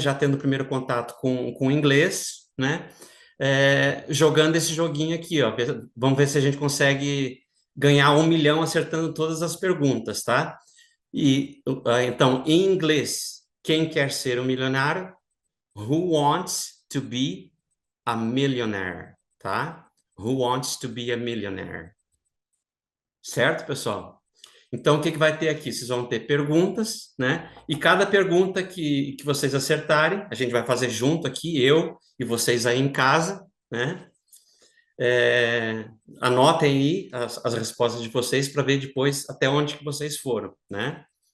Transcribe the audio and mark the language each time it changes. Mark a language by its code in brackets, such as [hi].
[pt] Já tendo o primeiro contato com o inglês, né? Jogando esse joguinho aqui, ó. Vamos ver se a gente consegue ganhar 1 milhão acertando todas as perguntas, tá? Então, em inglês, quem quer ser um milionário? [en] Who wants to be a millionaire, tá? Who wants to be a millionaire? [pt] Certo, pessoal? Então, o que vai ter aqui? Vocês vão ter perguntas, né? E cada pergunta que vocês acertarem, a gente vai fazer junto aqui, eu e vocês aí em casa, né? Anotem aí as respostas de vocês para ver depois até onde que vocês foram, né?